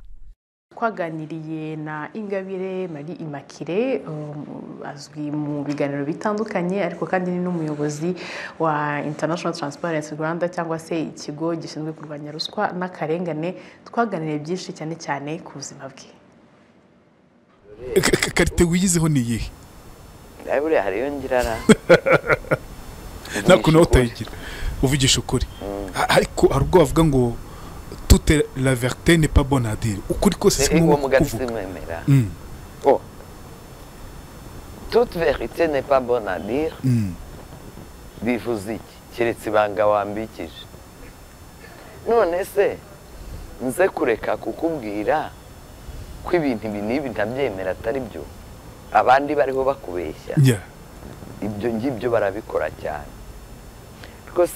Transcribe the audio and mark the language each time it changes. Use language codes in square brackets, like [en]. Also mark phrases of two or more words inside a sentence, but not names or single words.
[rw] Twaganiriye na Ingabire Marie Immaculée, azwi mu biganiro bitandukanye, ariko kandi ni n'umuyobozi wa International Transparency Rwanda cyangwa se ikigo gishinzwe kurwanya ruswa n'akarengane. Twaganiriye byinshi cyane cyane ku buzima bwe. Karite wiyizeho ni iyihe? Buriya hariyo ngirara ntabwo nawe utayigira, uvugisha ukuri. Ariko hari ubwo bavuga ngo [fr] toute la vérité n'est pas bonne à dire. [rw] Ukuri kose si ngombwa kuvuga. [fr] Toute vérité n'est pas bonne à dire. [rw] Bivuze iki? Keretse ibanga wambikije. None se nze kureka kukubwira ko ibintu ibi n'ibi ntabyemera atari byo, abandi bariho bakubeshya? Ibyo ngibyo barabikora cyane rwose.